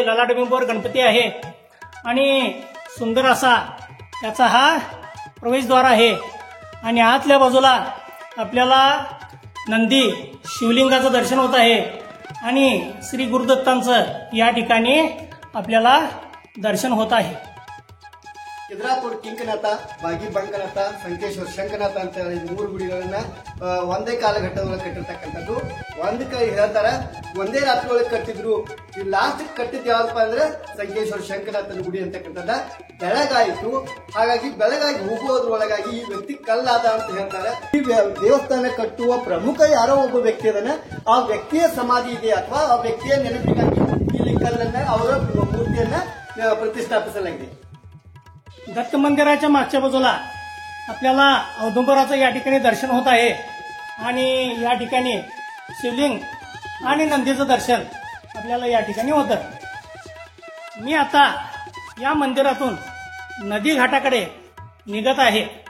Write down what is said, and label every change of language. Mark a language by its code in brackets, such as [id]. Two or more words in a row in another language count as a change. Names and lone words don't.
[mr] ललाटबिंबवर गणपती आहे आणि सुंदर असा याचा हा प्रवेशद्वार आहे आणि आतल्या बाजूला आपल्याला नंदी शिवलिंगाचं दर्शन होत आहे आणि श्री गुरुदत्तांचं या ठिकाणी आपल्याला दर्शन होत आहे. [kn] ಚಿದ್ರಾಪುರ ಕಿಂಕನಾಥ ಬಾಗಿ ಬಂಕನಾಥ ಸಂಕೇಶ್ವರ ಶಂಕನಾಥ ಅಂತ ಈ 3 ಗುಡಿಗಳನ್ನ ಒಂದೇ ಕಾಲಘಟ್ಟದೊಳಗೆ ಕಟ್ಟಿರ್ತಕ್ಕಂಥದ್ದು. ಒಂದು ಕೈ ಹೇಳ್ತಾರೆ ಒಂದೇ ರಾತ್ರಿ ಒಳಗೆ ಕಟ್ಟಿದ್ರು. ಈ ಲಾಸ್ಟ್ ಕಟ್ಟಿದ್ ಯಾವ್ದಪ್ಪ ಅಂದ್ರೆ ಸಂಕೇಶ್ವರ ಶಂಕನಾಥನ ಗುಡಿ ಅಂತಕ್ಕಂಥದ್ದ. ಬೆಳಗಾಯಿತು, ಹಾಗಾಗಿ ಬೆಳಗಾಗಿ ಹೋಗುವುದ್ರೊಳಗಾಗಿ ಈ ವ್ಯಕ್ತಿ ಕಲ್ಲಾದ ಅಂತ ಹೇಳ್ತಾರೆ. ಈ ದೇವಸ್ಥಾನ ಕಟ್ಟುವ ಪ್ರಮುಖ ಯಾರೋ ಒಬ್ಬ ವ್ಯಕ್ತಿ ಅದನ್ನ ಆ ವ್ಯಕ್ತಿಯ ಸಮಾಧಿ ಇದೆ ಅಥವಾ ಆ ವ್ಯಕ್ತಿಯ ನೆನಪಿಗಾಗಿ ಇಲ್ಲಿ ಕಲ್ಲನ್ನ ಅವರ ಮೂರ್ತಿಯನ್ನ प्रतिष्ठापिಸಲಾಗಿದೆ. [mr] दत्त मंदिराच्या मागच्या बाजूला आपल्याला औदुंबराचं या ठिकाणी दर्शन होत आहे आणि या ठिकाणी शिवलिंग आणि नंदीचं दर्शन आपल्याला या ठिकाणी होतं. मी आता या मंदिरातून नदी घाटाकडे निघत आहे.